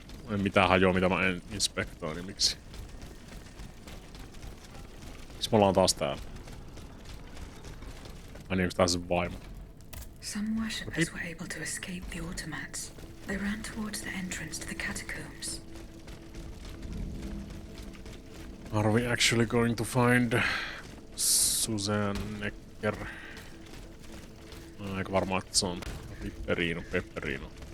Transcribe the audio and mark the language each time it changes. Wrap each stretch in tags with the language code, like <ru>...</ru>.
<fi>En mitään hajoa, mitä mä en inspektoin, niin miksi? Miksi me ollaan taas täällä? Ai niin, onks tää se vaimo?</fi> <en>Some worshippers were able to escape the automats. They ran towards the entrance to the catacombs. Are we actually going to find Susan Necker?</en> <fi>Aika varma, että se on Pepperino.</fi>